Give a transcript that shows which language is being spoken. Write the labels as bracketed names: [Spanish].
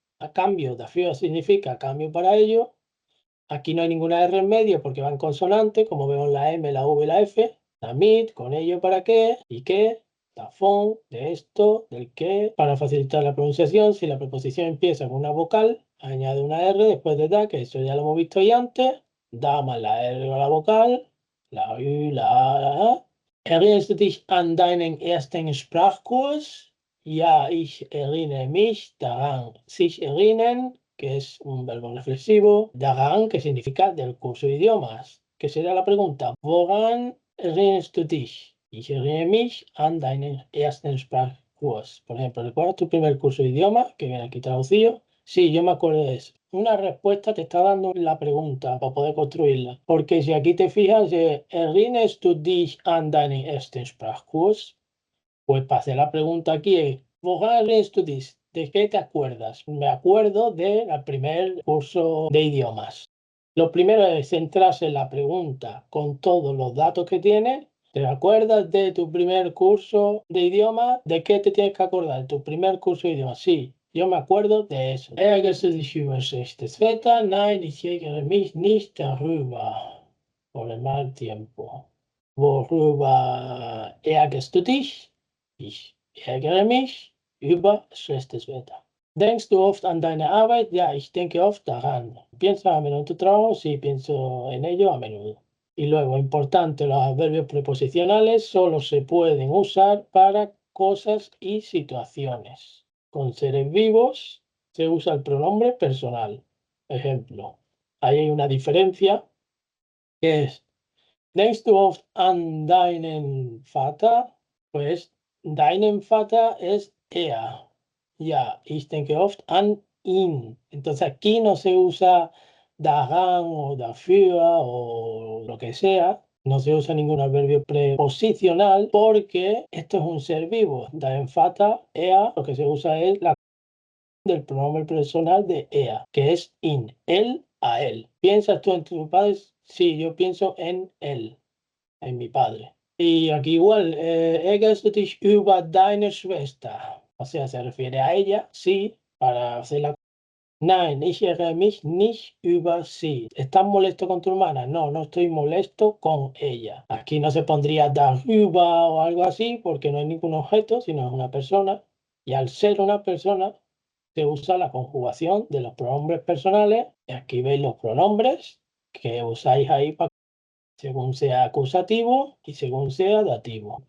[Spanish] A cambio, dafür significa a cambio para ello. Aquí no hay ninguna R en medio porque van consonantes, como vemos la M, la V y la F. Damit, con ello para qué, y qué, davon, de esto, del qué. Para facilitar la pronunciación, si la preposición empieza con una vocal, añade una R después de da, que eso ya lo hemos visto ahí antes. Da más la R a la vocal, la U, la A, la A. [German] Erinnerst du dich an deinen ersten Sprachkurs? Ja, ich erinnere mich daran. [Spanish] Sich erinnern, que es un verbo reflexivo. Daran, que significa del curso de idiomas. Que será la pregunta, [German] ¿woran erinnerst du dich? Ich erinnere mich an deinen ersten Sprachkurs. [Spanish] Por ejemplo, ¿recuerdas tu primer curso de idiomas? Que viene aquí traducido. Sí, yo me acuerdo de eso. Una respuesta te está dando la pregunta para poder construirla. Porque si aquí te fijas, [German] erinnerst du dich an deinen ersten Sprachkurs? [Spanish] Pues para hacer la pregunta aquí es, [German] woran erinnerst du dich? [Spanish] ¿De qué te acuerdas? Me acuerdo del primer curso de idiomas. Lo primero es centrarse en la pregunta con todos los datos que tiene. ¿Te acuerdas de tu primer curso de idiomas? ¿De qué te tienes que acordar? ¿Tu primer curso de idiomas? Sí, yo me acuerdo de eso. [German] Ärgerst du dich über schlechtes Wetter? Nein, ich ärgere mich nicht darüber. [Spanish] Por el mal tiempo. [German] Worüber ärgerst du dich? Ich ärgere mich über schlechtes Wetter. ¿Denkst du oft an deine Arbeit? Ja, ich denke oft daran. [Spanish] ¿Piensas a menudo en tu trabajo? Sí, pienso en ello a menudo. Y luego, importante, los adverbios preposicionales solo se pueden usar para cosas y situaciones. Con seres vivos se usa el pronombre personal. Ejemplo, ahí hay una diferencia que es, [German] ¿denkst du oft an deinen Vater? Pues deinen Vater es er. Ja, ich denke oft an ihn. [Spanish] Entonces aquí no se usa daran o dafür o lo que sea. No se usa ningún adverbio preposicional porque esto es un ser vivo. Dein Vater, er, lo que se usa es la del pronombre personal de er, que es in, él a él. ¿Piensas tú en tu padre? Sí, yo pienso en él, en mi padre. Y aquí igual, [German] ärgerst du dich über deine Schwester? [Spanish] O sea, se refiere a ella, sí, para hacer la... [German] Nein, ich ärgere mich nicht über sie. [Spanish] ¿Estás molesto con tu hermana? No, no estoy molesto con ella. Aquí no se pondría darüber o algo así, porque no hay ningún objeto, sino es una persona. Y al ser una persona, se usa la conjugación de los pronombres personales. Y aquí veis los pronombres que usáis ahí para según sea acusativo y según sea dativo.